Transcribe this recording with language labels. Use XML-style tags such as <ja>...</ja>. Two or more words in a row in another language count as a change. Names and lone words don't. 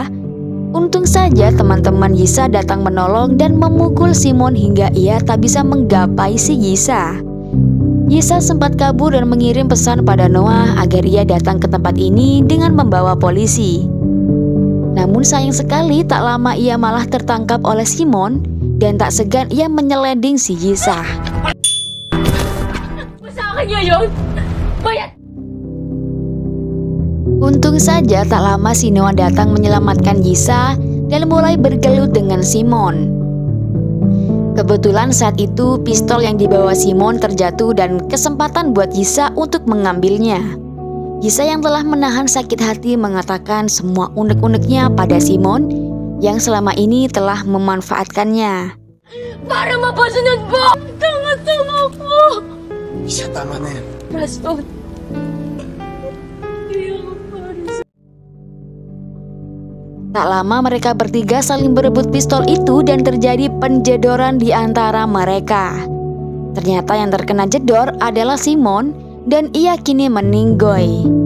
<id>Untung saja teman-teman Yiza datang menolong dan memukul Simon hingga ia tak bisa menggapai si Yiza. Yiza sempat kabur dan mengirim pesan pada Noah agar ia datang ke tempat ini dengan membawa polisi. Namun sayang sekali tak lama ia malah tertangkap oleh Simon dan tak segan ia menyeleding si Yiza.</id> <tl>Sa akin ngayon! Bayad!</tl> <id>Untung saja tak lama si Noah datang menyelamatkan Yiza dan mulai bergelut dengan Simon. Kebetulan saat itu pistol yang dibawa Simon terjatuh dan kesempatan buat Yiza untuk mengambilnya. Yiza yang telah menahan sakit hati mengatakan semua unek-uneknya pada Simon yang selama ini telah memanfaatkannya.</id> <tl>Para mapasunod mo! Tama-tama ko! Isa, tama na yan. Rason.</tl> <id>Tak lama mereka bertiga saling berebut pistol itu dan terjadi penjedoran di antara mereka. Ternyata yang terkena jedor adalah Simon dan ia kini meninggoy.</id>